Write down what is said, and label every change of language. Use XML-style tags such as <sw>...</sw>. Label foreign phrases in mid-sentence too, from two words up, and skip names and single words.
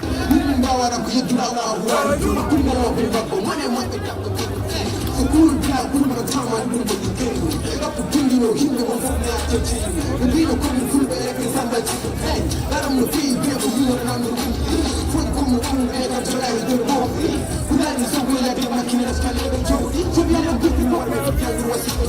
<ff>Min mbawara ko yeddu</ff> <ar>Allahu wa rasuluhu.</ar> <ff>Ɗum mo wonɓe makko, mone maɓɓe takko.</ff> <en>So cool guy, cool man, town man,</en> <ff>ɗum ko ɗum kendu. Ɗum ko ɗum ɗo, himɓe mo fof ne acce ceni. Ɓe mbino ko min fulɓe e ɓe samba ciko. Hey, laram no feewi, be ko ɗum wona nan no ɗum. Foti ko mo ɗum e kam, so lawi ɗum mo. Kulani so ko yadde makkine, so kala ɓe jooɗi. So mbiya ɗum, ɗum mo waɗa, ɗum mo waɗa.</ff>